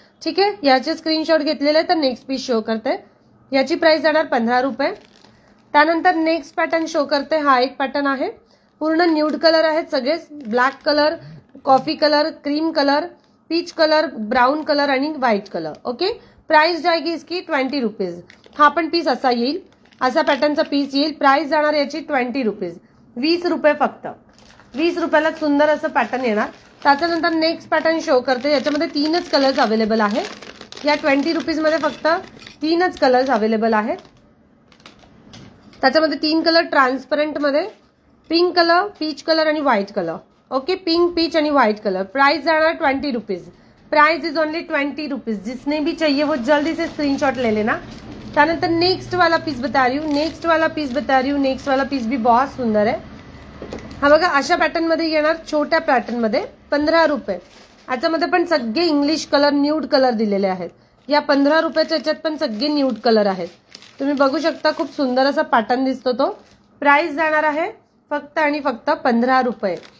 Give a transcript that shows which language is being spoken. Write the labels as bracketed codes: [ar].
[mr] ठीक आहे याचे स्क्रीनशॉट घेतलेले तर नेक्स्ट पीस शो करते. याची प्राइस जाणार 15 रुपये. त्यानंतर नेक्स्ट पॅटर्न शो करते. हा एक पॅटर्न आहे. पूर्ण न्यूड कलर आहेत सगळे. Black colour, coffee colour, cream colour, peach colour, brown colour आणि व्हाइट कलर. [hi] ओके प्राइस जाएगी इसकी 20 रुपीज. [mr] हा पण पीस असा येईल. असा पॅटर्नचा पीस येईल. प्राइस जाणार याची 20 रुपीज. 20 रुपये फक्त. 20 रुपयाला सुंदर असं पॅटर्न येणार. त्याच्यानंतर नेक्स्ट पॅटर्न शो करते. याच्यामध्ये 3च कलर्स अवेलेबल आहेत. या 20 रुपीज मध्ये फक्त 3च कलर्स अवेलेबल आहेत. त्याच्यामध्ये 3 कलर ट्रान्सपरंट मध्ये, पिंक कलर, पीच कलर आणि white colour. Okay pink, peach आणि व्हाइट कलर. प्राइस जाणार 20 rupees. Price is only 20 rupees. [hi] जिसने भी चाहिए वो जल्दी से स्क्रीनशॉट ले लेना. [mr] त्यानंतर [hi] नेक्स्ट वाला पीस बता रही हूँ. नेक्स्ट वाला पीस भी बहुत सुंदर है. [mr] हा बघा अशा पॅटर्न मध्ये येणार. छोट्या पॅटर्न मध्ये 15 रुपये. याच्यामध्ये पण सगळे इंग्लिश कलर, न्यूड कलर दिलेले आहेत. या 15 रुपयाच्या याच्यात पण सगळे न्यूड कलर आहेत. तुम्ही बघू शकता खूप सुंदर असा पॅटर्न दिसतो तो. प्राइस जाणार आहे फक्त आणि फक्त 15 रुपये.